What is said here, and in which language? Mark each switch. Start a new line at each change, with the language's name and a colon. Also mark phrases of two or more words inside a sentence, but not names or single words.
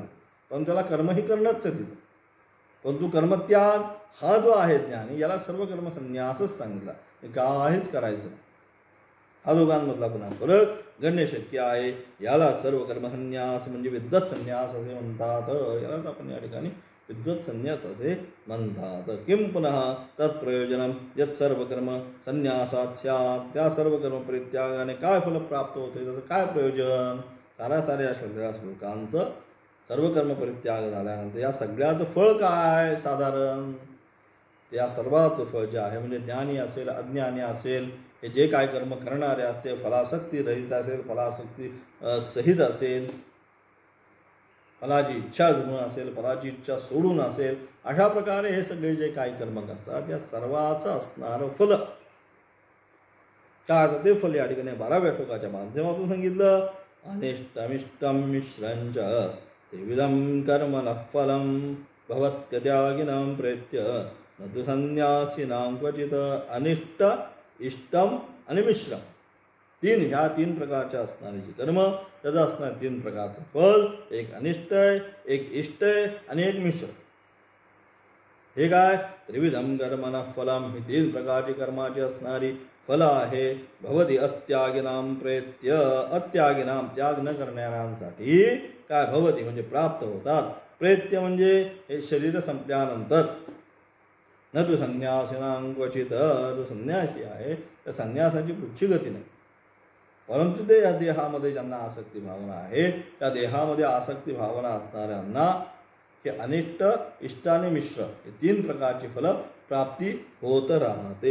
Marathi: पण त्याला कर्मही करणंच आहे तिथं. परंतु कर्मत्याग हा जो आहे ज्ञानी याला सर्व कर्मसन्यासच सांगितला. काहीच करायचं नाही. हा दोघांमधला पुन्हा फरक गण्य शक्य आहे. याला सर्व कर्मसन्यास म्हणजे विद्वत संन्यास असे म्हणतात. यालाच आपण या ठिकाणी विद्वत संन्यास असे म्हणतात.
Sanskrit: किम पुनः तत्प्रयोजनम यत् सर्व कर्म संन्यासात स्यात्
Marathi: त्या सर्व कर्म परित्यागाने काय फल प्राप्त होते त्याचं काय प्रयोजन. साऱ्या श्लोकांचं सर्व कर्म परित्याग झाल्यानंतर या सगळ्याचं फळ काय साधारण या सर्वाचं फळ जे आहे म्हणजे ज्ञानी असेल अज्ञानी असेल हे जे काय कर्म करणारे असते फलासक्ती रहित असेल फलासक्ती सहित असेल फलाची इच्छा धरून असेल फलाची इच्छा सोडून असेल अशा प्रकारे हे सगळे जे काही कर्म करतात या सर्वाचं असणारं फल काय ते फल या ठिकाणी 12व्या श्लोकाच्या माध्यमातून सांगितलं.
Sanskrit: अनिष्टमिष्टं मिश्रंच त्रिविधं कर्मणः फलं भवत्यत्यागिनं प्रेत्य न तु संन्यासिनां क्वचित्.
Marathi: अनिष्ट इष्टम आणि मिश्रम ह्या तीन प्रकारच्या असणारी जी कर्म त्याचं असणार 3 प्रकारचं फल. एक अनिष्ट आहे एक इष्ट आहे आणि एक मिश्र. हे काय
Sanskrit: त्रिविधम कर्मणः फलम
Marathi: ही 3 प्रकारची कर्माची असणारी फल आहे.
Sanskrit: भवती अत्यागिनाम प्रेत्य अत्यागिनाम
Marathi: त्याग न करणाऱ्यांसाठी काय भवती म्हणजे प्राप्त होतात. प्रेत्य म्हणजे हे शरीर संपल्यानंतर
Sanskrit: न तू संन्यासिनां क्वचित
Marathi: जो संन्यासी आहे त्या संन्यासाची पुढची गती नाही. परंतु ते या देहामध्ये ज्यांना आसक्ती भावना आहे त्या देहामध्ये आसक्ती भावना असणाऱ्यांना हे अनिष्ट इष्ट आणि मिश्र हे 3 प्रकारची फल प्राप्ती होत राहते.